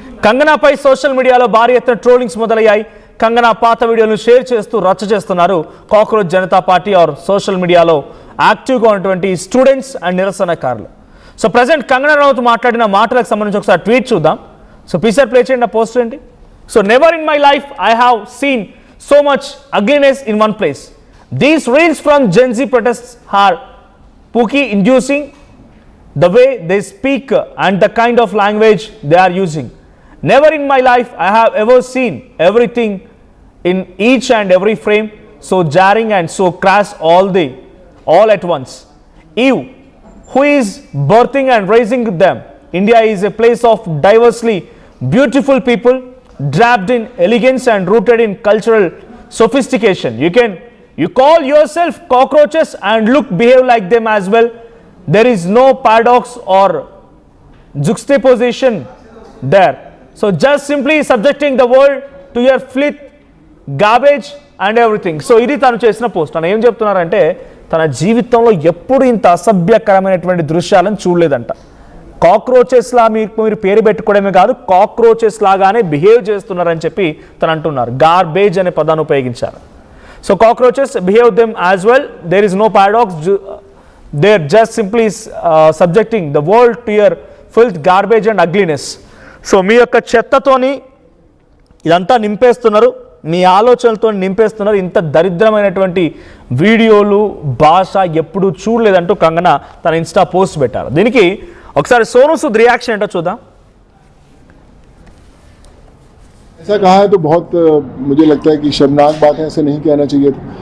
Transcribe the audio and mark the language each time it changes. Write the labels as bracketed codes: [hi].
[te] కంగనాపై social మీడియాలో భారీ ఎత్తున ట్రోలింగ్స్ మొదలయ్యాయి. కంగనా పాత వీడియోలను షేర్ చేస్తూ రచ్చ చేస్తున్నారు cockroach Janata party or social మీడియాలో యాక్టివ్గా ఉన్నటువంటి స్టూడెంట్స్ అండ్ నిరసనకారులు. సో ప్రజెంట్ కంగనా రనౌత్ మాట్లాడిన మాటలకు సంబంధించి ఒకసారి ట్వీట్ చూద్దాం. సో పీసర్ ప్లే చేయండి. ఆ పోస్ట్ ఏంటి? [en] So never in my life I have seen so much ugliness in one place. These reels from Gen Z protests are pooky inducing the way they speak and the kind of language they are using. Never in my life I have ever seen everything in each and every frame so jarring and so crass all at once. Eve, who is birthing and raising them? India is a place of diversely beautiful people, draped in elegance and rooted in cultural sophistication. You call yourself cockroaches and behave like them as well. There is no paradox or juxtaposition there. So just simply subjecting the world to your filth, garbage and everything. [te] So ఇది తను చేసిన post. తను ఏం చెప్తున్నారంటే తన జీవితంలో ఎప్పుడు ఇంత అసభ్యకరమైనటువంటి దృశ్యాలను చూడలేదంట. కాక్రోచెస్లా మీరు పేరు పెట్టుకోవడమే కాదు, కాక్రోచెస్ లాగానే బిహేవ్ చేస్తున్నారని చెప్పి తను అంటున్నారు. గార్బేజ్ అనే పదాన్ని ఉపయోగించారు. [en] So cockroaches behave them as well. There is no paradox. They are just simply subjecting the world to your filth, garbage and ugliness. [te] So మీ యొక్క చెత్తతోని ఇదంతా నింపేస్తున్నారు, మీ ఆలోచనలతో నింపేస్తున్నారు. ఇంత దరిద్రమైనటువంటి వీడియోలు, భాష ఎప్పుడు చూడలేదంటూ కంగనా తన ఇన్స్టా పోస్ట్ పెట్టారు. దీనికి ఒకసారి సోనూ సూద్ రియాక్షన్ ఏంటో చూద్దాం. [hi] ऐसा कहा है तो बहुत मुझे लगता है कि शर्मनाक बात है, ऐसे नहीं कहना चाहिए था.